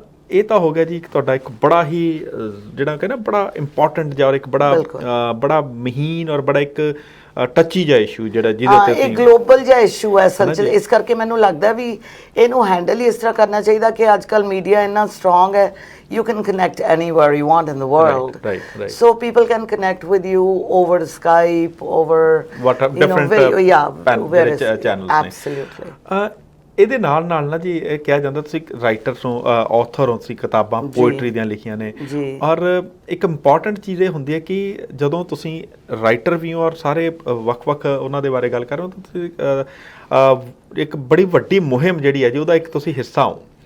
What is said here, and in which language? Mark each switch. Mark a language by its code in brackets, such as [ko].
[pa] ਇਹ ਤਾਂ ਹੋ ਗਿਆ ਜੀ ਤੁਹਾਡਾ ਇੱਕ ਬੜਾ ਹੀ ਜਿਹੜਾ ਕਹਿੰਦਾ ਬੜਾ ਇੰਪੋਰਟੈਂਟ ਜਾਂ ਇੱਕ ਬੜਾ ਮਹੀਨ ਔਰ ਬੜਾ ਇੱਕ ਟੱਚੀ ਜਿਹਾ ਇਸ਼ੂ ਜਿਹੜਾ ਜਿਹਦੇ ਤੇ ਇਹ ਗਲੋਬਲ ਜਿਹਾ ਇਸ਼ੂ ਹੈ ਅਸਲ 'ਚ। ਇਸ ਕਰਕੇ ਮੈਨੂੰ ਲੱਗਦਾ ਵੀ ਇਹਨੂੰ ਹੈਂਡਲ ਹੀ ਇਸ ਤਰ੍ਹਾਂ ਕਰਨਾ ਚਾਹੀਦਾ ਕਿ ਅੱਜ ਕੱਲ੍ਹ ਮੀਡੀਆ ਇੰਨਾ ਸਟਰੋਂਗ ਹੈ, [en] you can connect anywhere you want in the world, right. So people can connect with you over Skype, over different various channels. Absolutely. [pa] ਇਹਦੇ ਨਾਲ ਨਾ ਜੀ ਇਹ ਕਿਹਾ ਜਾਂਦਾ ਤੁਸੀਂ ਰਾਈਟਰ ਹੋ, ਆਥਰ ਹੋ, ਤੁਸੀਂ ਕਿਤਾਬਾਂ ਪੋਇਟਰੀ ਦੀਆਂ ਲਿਖੀਆਂ ਨੇ, ਔਰ ਇੱਕ ਇੰਪੋਰਟੈਂਟ ਚੀਜ਼ ਇਹ ਹੁੰਦੀ ਹੈ ਕਿ ਜਦੋਂ ਤੁਸੀਂ ਰਾਈਟਰ ਵੀ ਹੋ ਔਰ ਸਾਰੇ ਵੱਖ-ਵੱਖ ਉਹਨਾਂ ਦੇ ਬਾਰੇ ਗੱਲ ਕਰ ਰਹੇ ਹੋ, ਤਾਂ ਤੁਸੀਂ ਇੱਕ ਬੜੀ ਵੱਡੀ ਮੁਹਿੰਮ ਜਿਹੜੀ ਹੈ ਜੀ ਉਹਦਾ ਇੱਕ ਤੁਸੀਂ ਹਿੱਸਾ ਹੋ।